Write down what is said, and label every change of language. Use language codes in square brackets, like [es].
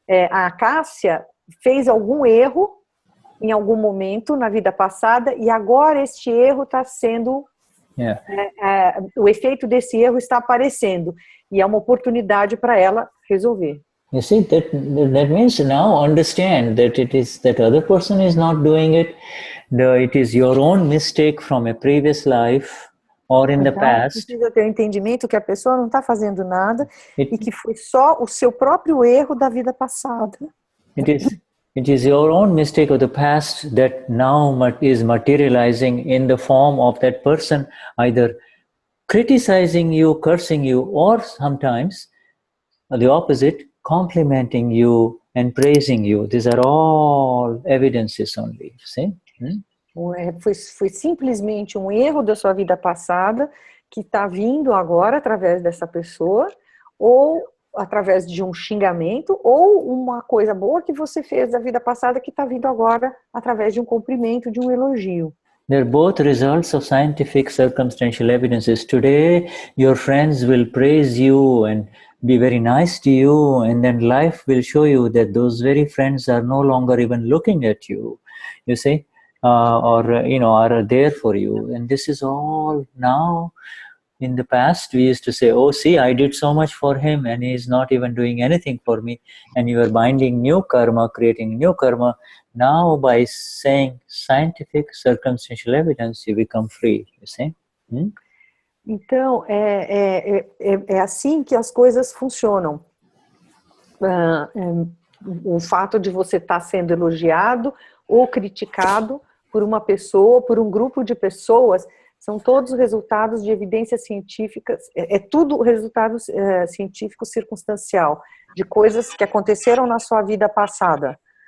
[pt] A Cássia fez algum erro em algum momento na vida passada e agora este erro está sendo... o efeito desse erro está aparecendo e é uma oportunidade para ela resolver. [en] You see, that means now understand that it is that other person is not doing it. It is your own mistake from a previous life or in the past. [pt] Precisa ter o entendimento que a pessoa não está fazendo nada e que foi só o seu próprio erro da vida passada. [en] It is your own mistake of the past that now is materializing in the form of that person either criticizing you, cursing you, or sometimes the opposite, complimenting you and praising you. These are all evidences only, see? [pt] Foi simplesmente um erro da sua vida passada que está vindo agora através dessa pessoa, ou através de um xingamento, ou uma coisa boa que você fez da vida passada que está vindo agora através de um cumprimento, de um elogio. [en] They're both results of scientific circumstantial evidences. Today, your friends will praise you and be very nice to you, and then life will show you that those very friends are no longer even looking at you, you see, or, you know, are there for you. And this is all now. In the past, we used to say, oh, see, I did so much for him and he's not even doing anything for me. And you are binding new karma, creating new karma. Now, by saying scientific circumstantial evidence, you become free, you see? [pt] Então, é assim que as coisas funcionam. O fato de você estar sendo elogiado ou criticado por uma pessoa, por um grupo de pessoas, são todos resultados de evidências científicas, é tudo resultado científico circunstancial, de coisas que aconteceram na sua vida passada.